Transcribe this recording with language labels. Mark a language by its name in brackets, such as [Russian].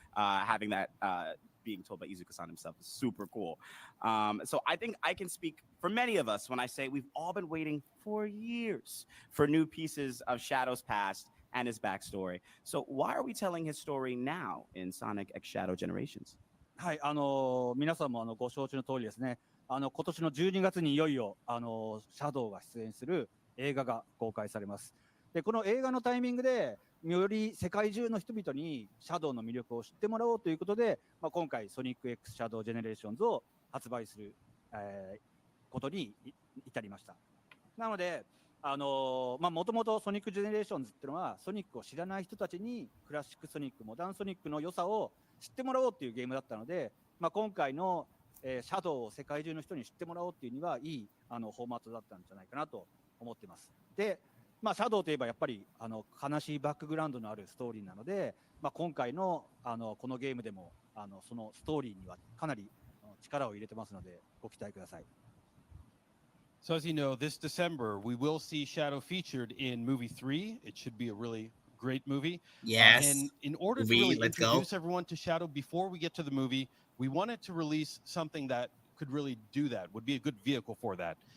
[English] Having that being told by Izuka-san himself is super cool. So I think I can speak for many of us when I say we've all been waiting for years for new pieces of Shadow's past and his backstory. So why are we telling his story now in Sonic X Shadow Generations? [Japanese] はい、皆さんもご承知の通りですね、今年の12月にいよいよシャドウが出演する映画が公開されます。で、この映画のタイミングでより世界中の人々にシャドウの魅力を知ってもらおうということで、今回ソニック X シャドウジェネレーションズを発売する、ことに至りました。なので、もともとソニックジェネレーションズっていうのはソニックを知らない人たちにクラシックソニック、モダンソニックの良さを知ってもらおうっていうゲームだったので、今回の、シャドウを世界中の人に知ってもらおうっていうにはいいフォーマットだったんじゃないかなと思ってます。で、シャドウといえばやっぱり悲しいバックグラウンドのあるストーリーなので、今回のこのゲームでもそのストーリーにはかなり力を入れてますのでご期待ください。 [English] So as you know, this December we will see Shadow featured in movie 3. It should be a really great movie. Yes. And in order to really introduce everyone to Shadow before we get to the movie, we wanted to release something that could really do that, would be a good vehicle for that.